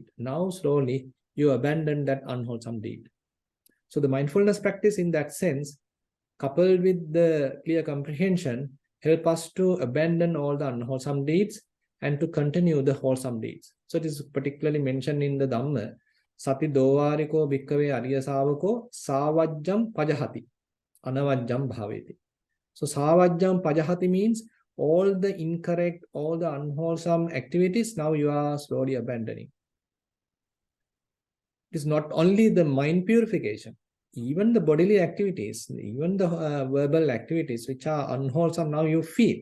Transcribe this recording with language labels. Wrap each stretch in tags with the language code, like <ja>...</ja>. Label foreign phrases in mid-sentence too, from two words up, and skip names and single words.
<en>Now slowly you abandon that unwholesome deed. So the mindfulness practice in that sense, coupled with the clear comprehension, help us to abandon all the unwholesome deeds and to continue the wholesome deeds. So it is particularly mentioned in the Dhamma,</en> <pi>Sati dovariko bhikkave ariya savako savajjam pajahati, anavajjam bhaveti.</pi> <en>So</en> <pi>savajjam pajahati</pi> <en>means all the incorrect, all the unwholesome activities, now you are slowly abandoning. It is not only the mind purification, even the bodily activities, even the verbal activities which are unwholesome, now you feel.</en>